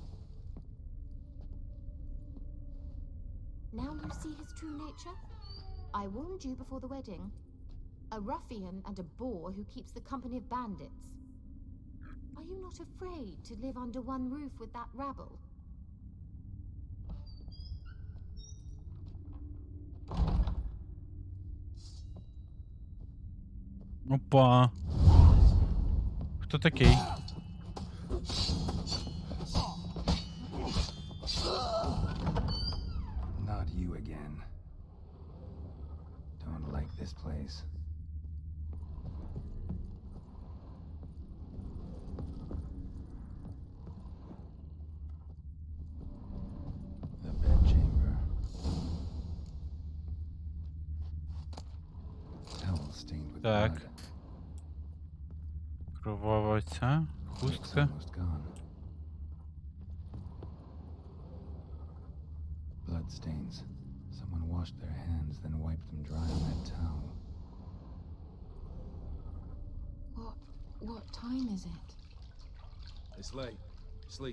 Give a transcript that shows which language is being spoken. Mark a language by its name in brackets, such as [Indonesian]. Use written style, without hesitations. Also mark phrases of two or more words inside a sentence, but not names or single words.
[English] Now you see his true nature? I warned you before the wedding. A ruffian and a boor who keeps the company of bandits. Are you not afraid to live under one roof with that rabble? [Ukrainian] Опа. хто такий? [English] Not you again. Don't like this place. The bedchamber. Towel stained with [Ukrainian] Так. [English] blood. [Ukrainian] Кровава ця [English] It's [Ukrainian] хустка. [English] almost gone. Blood stains. Someone washed their hands, then wiped them dry on that towel. What time is it? It's late. Sleep.